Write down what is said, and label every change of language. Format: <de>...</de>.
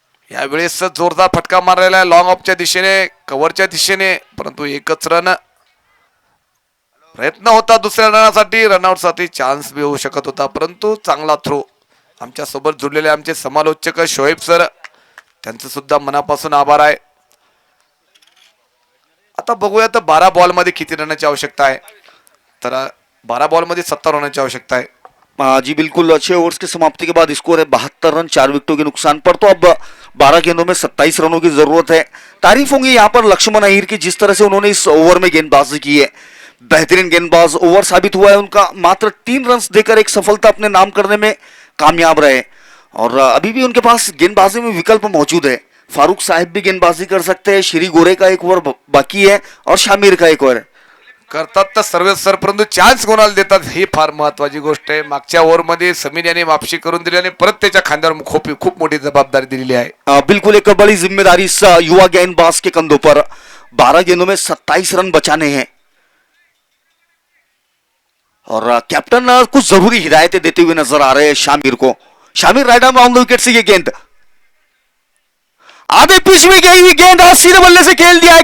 <mr>यावेळेस जोरदार फटका मारलेला आहे लॉंग ऑफच्या दिशेने, कव्हरच्या दिशेने, परंतु एकच रन प्रयत्न होता दुसऱ्या रनासाठी, रनआउट साठी चान्स भी होऊ शकत होता, परंतु चांगला थ्रो। आमच्या सोबत जुळलेले आमचे समालोचक शोएब सर, त्यांचं सुद्धा मनापासून आभार आहे। आता बघूया तर 12 बॉल मध्ये किती रनाची आवश्यकता आहे। तर 12 बॉल मध्ये 70 रनाची आवश्यकता है।</mr> <hi>जी बिल्कुल, 6 ओवर्स की समाप्ति के बाद स्कोर है 72 रन, 4 विकेटों के नुकसान पर। तो अब 12 गेंदों में 27 रनों की जरूरत है। तारीफ होंगी यहाँ पर लक्ष्मण अय्यर की, जिस तरह से उन्होंने इस ओवर में गेंदबाजी की है। बेहतरीन गेंदबाज ओवर साबित हुआ है उनका, मात्र 3 रन देकर एक सफलता अपने नाम करने में कामयाब रहे। और अभी भी उनके पास गेंदबाजी में विकल्प मौजूद है। फारूक साहब भी गेंदबाजी कर सकते हैं, श्री गोरे का एक ओवर बाकी है और शामिर का एक ओवर</hi> <mr>करतात तर सर्व सर, परंतु चान्स कोणाला देतात ही फार महत्वाची गोष्ट आहे। मागच्या ओव्हर मध्ये समीर यांनी वापसी करून दिली आणि परत त्याच्या खांद्यावर खूप मोठी जबाबदारी दिलेली आहे।</mr> <hi>बिल्कुल एक बड़ी जिम्मेदारी इस युवा गेंदबाज के कंधों पर। 12 गेंदों में 27 रन बचाने हैं और कैप्टन कुछ जरूरी हिदायतें देते हुए नजर आ रहे हैं शामिर को। Shamir right arm on the wicket से ये गेंद आधे पिच में गई हुई गेंद सीधे बल्ले से खेल दिया है।</hi>